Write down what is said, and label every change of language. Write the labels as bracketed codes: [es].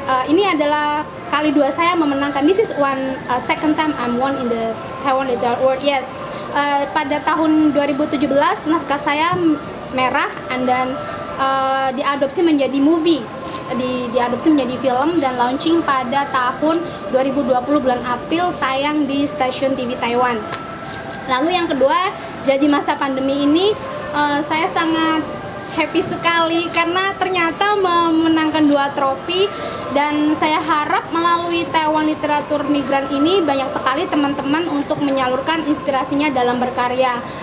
[id] Ini adalah kali 2 saya memenangkan. [en] This is second time I'm won in the Taiwan Literature Award. Yes. [id] Pada tahun 2017 naskah saya merah, dan diadopsi menjadi movie. Diadopsi menjadi film dan launching pada tahun 2020 bulan April, tayang di stasiun TV Taiwan. Lalu yang kedua, jadi masa pandemi ini saya sangat happy sekali karena ternyata memenangkan 2 trofi, dan saya harap melalui Taiwan Literatur Migran ini banyak sekali teman-teman untuk menyalurkan inspirasinya dalam berkarya.